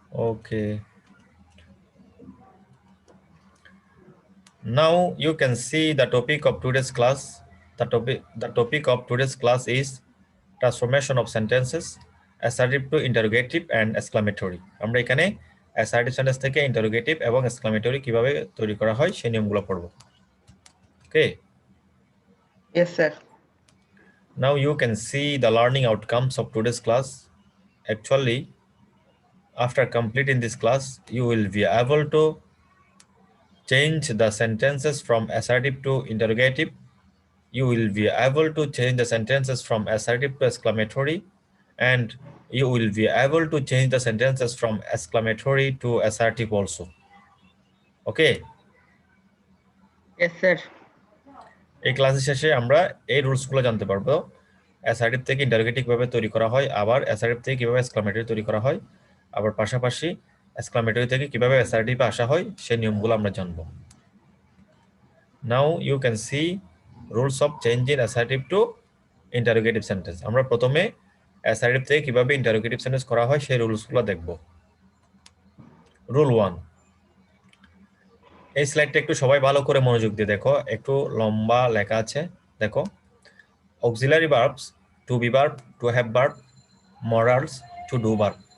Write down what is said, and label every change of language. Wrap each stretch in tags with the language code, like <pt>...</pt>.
<en>Okay. Now you can see the topic of today's class. The topic of today's class is transformation of sentences, assertive to interrogative and exclamatory.</en> <bn>আমরা এখানে assertive sentence থেকে interrogative এবং exclamatory কিভাবে তৈরি করা হয় সেই নিয়মগুলো পড়ব।</bn> <en>Okay. Yes, sir. Now you can see the learning outcomes of today's class. Actually, after completing this class, you will be able to change the sentences from assertive to interrogative. You will be able to change the sentences from assertive to exclamatory, and you will be able to change the sentences from exclamatory to assertive also. Okay. Yes, sir.</en> <bn>এই ক্লাসের শেষে আমরা এই রুলসগুলো জানতে পারবো। Assertive থেকে interrogative কিভাবে তৈরি করা হয়, আবার অ্যাসার্টিভ থেকে কিভাবে এক্সক্লামেটরি তৈরি করা হয়, আবার পাশাপাশি এক্সক্লামেটরি থেকে কিভাবে অ্যাসার্টিভে আসা হয় সেই নিয়মগুলো আমরা জানবো।</bn> <en>Now you can see rules of changing assertive to interrogative sentence.</en> <bn>আমরা প্রথমে অ্যাসার্টিভ থেকে কিভাবে ইন্টারোগেটিভ সেন্টেন্স করা হয় সেই রুলসগুলো দেখব। রুল 1, এই স্লাইডটা একটু সবাই ভালো করে মনোযোগ দিয়ে দেখো, একটু লম্বা লেখা আছে, দেখো।</bn> <en>Auxiliary verbs, to be verb, to have verb, modals, to do verb.</en>